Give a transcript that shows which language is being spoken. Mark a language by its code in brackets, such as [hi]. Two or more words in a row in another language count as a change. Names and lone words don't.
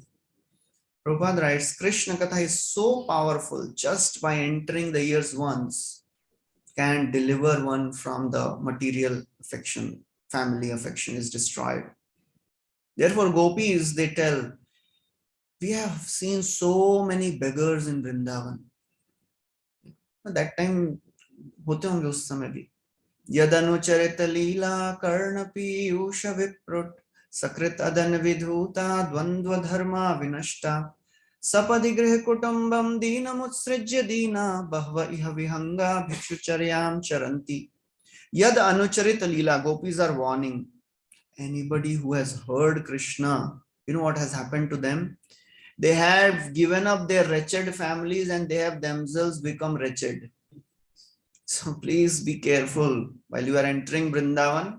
[en] Prabhupada writes, Krishna Katha is so powerful, just by entering the ears once can deliver one from the material affection, family affection is destroyed. Therefore, gopis, they tell, we have seen so many beggars in Vrindavan. At that time, [hi] होते होंगे उस समय भी. [sa] यदनुचरित लीला कर्ण पीयूष विप्रुट् सकृत् अदन विधुत द्वन्द्व धर्म विनष्ट सपदि गृह कुटुम्बम् दीनम् उत्सृज्य दीना बह्व इह विहङ्ग भिक्षुचर्यम् चरन्ति. यद् अनुचरित लीला, [en] gopis are warning anybody who has heard Krishna. You know what has happened to them? They have given up their wretched families and they have themselves become wretched. So please be careful while you are entering Vrindavan.